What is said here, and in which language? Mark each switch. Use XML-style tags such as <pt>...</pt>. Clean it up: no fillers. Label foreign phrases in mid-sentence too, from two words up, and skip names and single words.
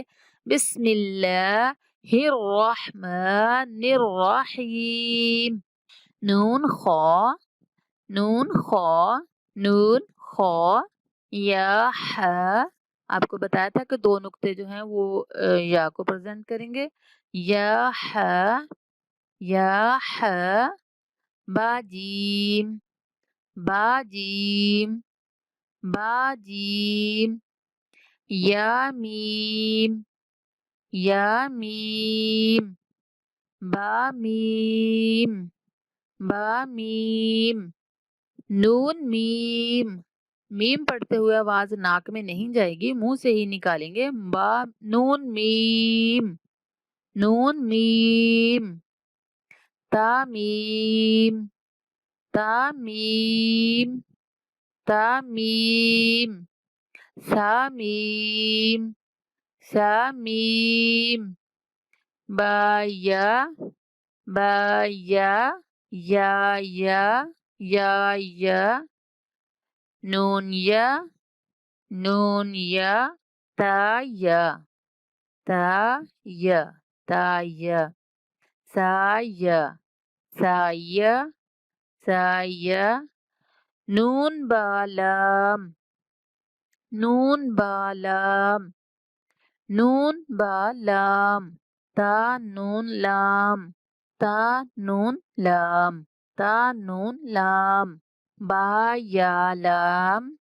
<ar>بسم اللہ الرحمن الرحیم۔</ar> <ur>نون خا نون خا یا ح۔ آپ کو بتایا تھا کہ دو نقطے جو ہیں وہ یا کو پریزنٹ کریں گے۔ یا ح با جیم یا میم با میم نون میم پڑھتے ہوئے آواز ناک میں نہیں جائے گی، منہ سے ہی نکالیں گے۔ نون میم تا میم سا میم با یا نون یا تا سا نون بالام تا نون لام با یا لام</ur>